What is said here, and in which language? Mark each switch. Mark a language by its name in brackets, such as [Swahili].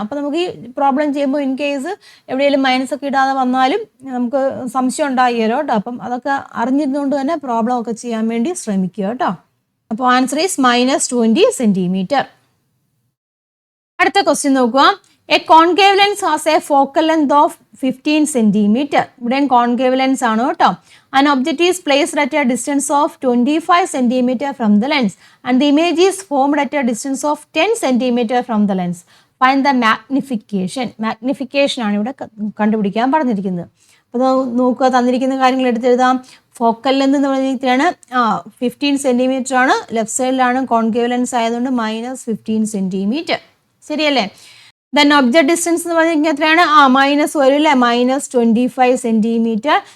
[Malayalam] അപ്പോൾ നമുക്ക് ഈ പ്രോബ്ലം ചെയ്യുമ്പോൾ ഇൻ കേസ് എവിടെയെങ്കിലും മൈനസ് ഒക്കെ ഇടാതെ വന്നാലും നമുക്ക് സംശയം ഉണ്ടാകുമല്ലോ കേട്ടോ. അപ്പം അതൊക്കെ അറിഞ്ഞിരുന്നുകൊണ്ട് തന്നെ പ്രോബ്ലം ഒക്കെ ചെയ്യാൻ വേണ്ടി ശ്രമിക്കുക കേട്ടോ. അപ്പോൾ [English] Answer is -20 centimetre. [Malayalam] അടുത്ത ക്വസ്റ്റ്യൻ നോക്കുക. [English] A concave lens has a focal length of 15 centimetre. [Malayalam] ഇവിടെയും കോൺകേവ് ലെൻസ് ആണ് കേട്ടോ. [English] An object is placed at a distance of 25 centimeter from the lens and the image is formed at a distance of 10 centimeter from the lens. Find the magnification. [Malayalam] Magnification ആണ് ഇവിടെ കണ്ടുപിടിക്കാൻ പറഞ്ഞിരിക്കുന്നത്. അപ്പോൾ നോക്കുക, തന്നിരിക്കുന്ന കാര്യങ്ങൾ എടുത്തെഴുതാം. ഫോക്കൽ ലെന്ത് എന്ന് പറഞ്ഞിട്ടാണ് 15 സെന്റിമീറ്റർ ആണ്. ലെഫ്റ്റ് സൈഡിലാണ് കോൺകേവ് ലെൻസ് ആയതുകൊണ്ട് -15 സെന്റിമീറ്റർ. ശരിയല്ലേ? ദെൻ ഒബ്ജക്ട് ഡിസ്റ്റൻസ് എന്ന് പറഞ്ഞാൽ എത്രയാണ്? മൈനസ് വരും അല്ലേ, -25 സെന്റിമീറ്റർ.